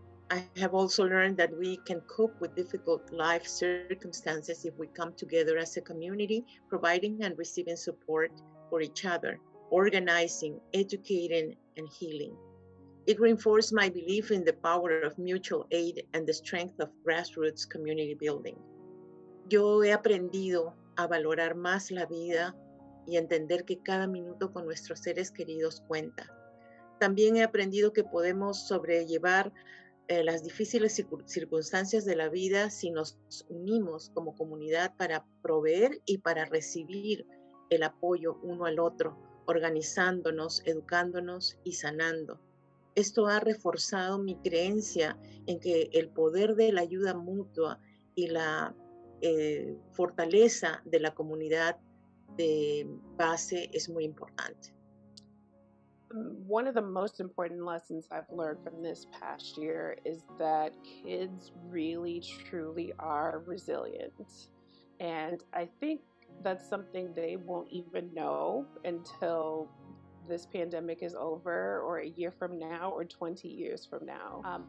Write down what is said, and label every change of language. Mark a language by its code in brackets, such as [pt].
[en] I have also learned that we can cope with difficult life circumstances if we come together as a community, providing and receiving support for each other, organizing, educating, and healing. It reinforced my belief in the power of mutual aid and the strength of grassroots community building. [es] Yo he aprendido a valorar más la vida y entender que cada minuto con nuestros seres queridos cuenta. También he aprendido que podemos sobrellevar las difíciles circunstancias de la vida si nos unimos como comunidad para proveer y para recibir el apoyo uno al otro, organizándonos, educándonos y sanando. Esto ha reforzado mi creencia en que el poder de la ayuda mutua y la fortaleza de la comunidad de base es muy importante. [en] One of the most important lessons I've learned from this past year is that kids really, truly are resilient. And I think that's something they won't even know until this pandemic is over, or a year from now, or 20 years from now.